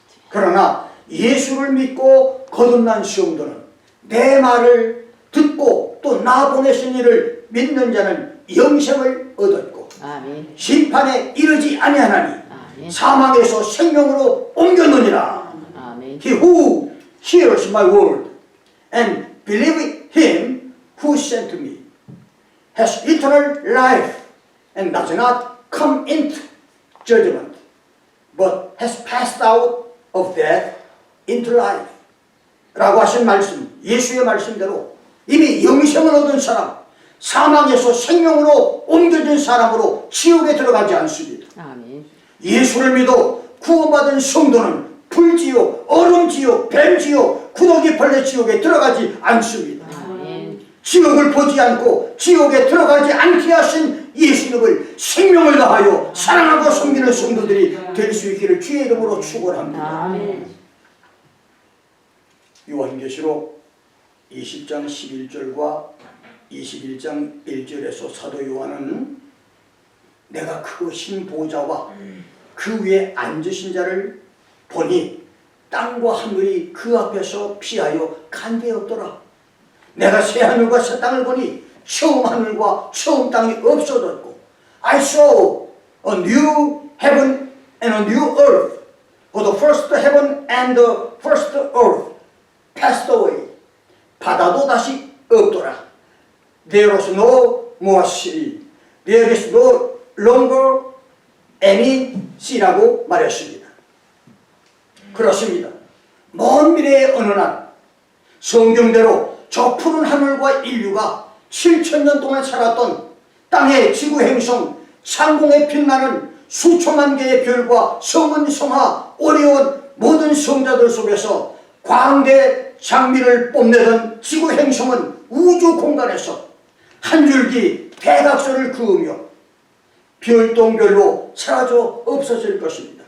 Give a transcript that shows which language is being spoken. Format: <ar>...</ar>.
<ko>그러나 예수를 믿고 거듭난 성도는 내 말을 듣고 또 나 보내신 이를 믿는 자는 영생을 얻었고, 아멘. 심판에 이르지 아니하나니 아멘. 사망에서 생명으로 옮겼느니라. 아멘.</ko> <en>He who hears my word and believes him who sent me has eternal life and does not come into judgment, but has passed out of death into life.</en> <ko>라고 하신 말씀, 예수의 말씀대로 이미 영생을 얻은 사람, 사망에서 생명으로 옮겨진 사람으로 지옥에 들어가지 않습니다. 아멘. 예수를 믿어 구원받은 성도는 불지옥, 얼음지옥, 뱀지옥, 구더기 벌레 지옥에 들어가지 않습니다. 아멘. 지옥을 보지 않고 지옥에 들어가지 않게 하신 예수님을 생명을 다하여 사랑하고 섬기는 성도들이 될 수 있기를 주의 이름으로 축원합니다. 아멘. 요한계시록 20장 11절과 21장 1절에서 사도 요한은 내가 크고 흰 보좌와 그 위에 앉으신 자를 보니 땅과 하늘이 그 앞에서 피하여 간대었더라. 내가 새 하늘과 새 땅을 보니 처음 하늘과 처음 땅이 없어졌고,</ko> <en>I saw a new heaven and a new earth, for the first heaven and the first earth passed away.</en> <ko>바다도 다시 없더라.</ko> <en>There was no more sea. There is no longer any sea</en> <ko>라고 말했습니다. 그렇습니다. 먼 미래의 어느 날 성경대로 저 푸른 하늘과 인류가 7,000년 동안 살았던 땅의 지구 행성, 상공에 빛나는 수천만 개의 별과 성은 성하 어려운 모든 성자들 속에서 광대 장미를 뽐내던 지구 행성은 우주 공간에서 한 줄기 대각선을 그으며 별똥별로 사라져 없어질 것입니다.</ko>